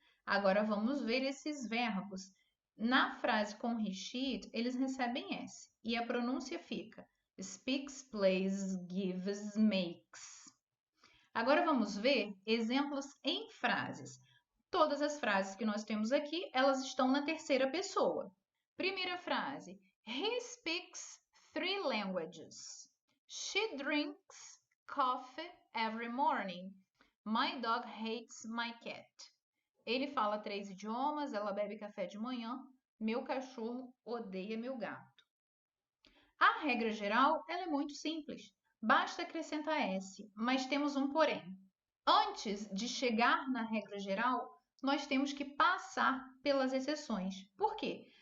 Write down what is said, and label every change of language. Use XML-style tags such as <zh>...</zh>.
<pt>Agora vamos ver esses verbos. Na frase com he, she, it, eles recebem S e a pronúncia fica speaks, plays, gives, makes. Agora vamos ver exemplos em frases. Todas as frases que nós temos aqui, elas estão na terceira pessoa. Primeira frase.</pt> <en>He speaks 3 languages. She drinks coffee every morning. My dog hates my cat.</en> <pt>Ele fala 3 idiomas, ela bebe café de manhã. Meu cachorro odeia meu gato. A regra geral, ela é muito simples. Basta acrescentar S, mas temos um porém. Antes de chegar na regra geral, nós temos que passar pelas exceções. Por quê?</pt>